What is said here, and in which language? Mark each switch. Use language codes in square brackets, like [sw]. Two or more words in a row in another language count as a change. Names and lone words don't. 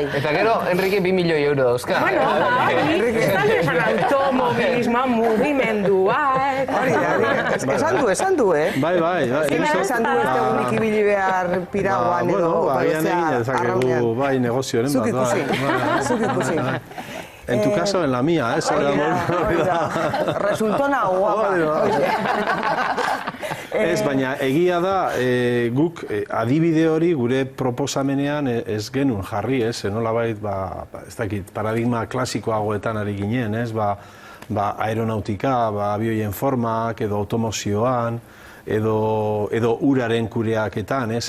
[eu] Eta gero, Enrique 2 milioi euro dauzka. Esan esan automobilismoa mugimendua. Esan du, Bai. Esan du ez egunik ibili behar piraguan edo. Agian egin dezakegu, bai, negozioaren bat. Zuk ikusi. [es] En tu caso, en la mía, ¿eh? Resultó una guapa. [eu] Ez, baina egia da, guk adibide hori gure proposamenean ez genuen jarri, ez? Nolabait, ez dakit, paradigma klasikoagoetan ari ginen, ez? Aeronautika, abioien formak, edo automozioan, edo uraren kudeaketan, ez?